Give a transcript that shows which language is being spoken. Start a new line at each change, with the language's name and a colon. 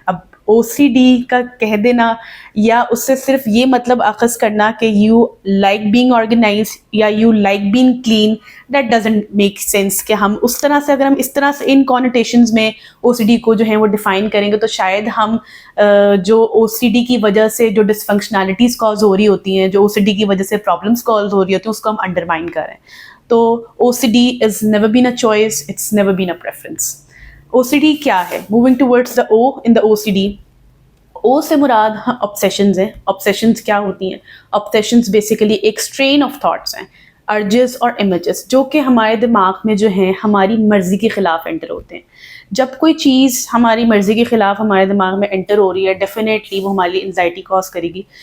Hindi: अब OCD का कह देना या उससे सिर्फ ये मतलब अखज़ करना कि
English: You like being organise या you like being clean, that doesn't make sense.
Hindi: कि हम उस तरह से अगर हम इस तरह से इन कॉनोटेशंस में OCD को जो है वो डिफ़ाइन करेंगे तो शायद हम जो OCD की वजह से जो डिसफंक्शनैलिटीज़ कॉज हो रही होती हैं, जो OCD की वजह से प्रॉब्लम्स कॉज हो रही होती हैं, उसको हम अंडरमाइन करें.
English: तो OCD is never been a choice, it's never been a preference.
Hindi: OCD क्या है?
English: Moving towards the O in the OCD.
Hindi: O से मुराद ऑब्सेशंस हैं. ऑब्सेशंस क्या होती हैं? ऑब्सेशंस बेसिकली एक स्ट्रेन ऑफ थॉट्स हैं, अर्जेस और इमेजेस, जो कि हमारे दिमाग में जो हैं हमारी मर्ज़ी के ख़िलाफ़ एंटर होते हैं. जब कोई चीज़ हमारी मर्ज़ी के ख़िलाफ़ हमारे दिमाग में एंटर हो रही है, डेफिनेटली वो हमारी एंजाइटी कॉज करेगी.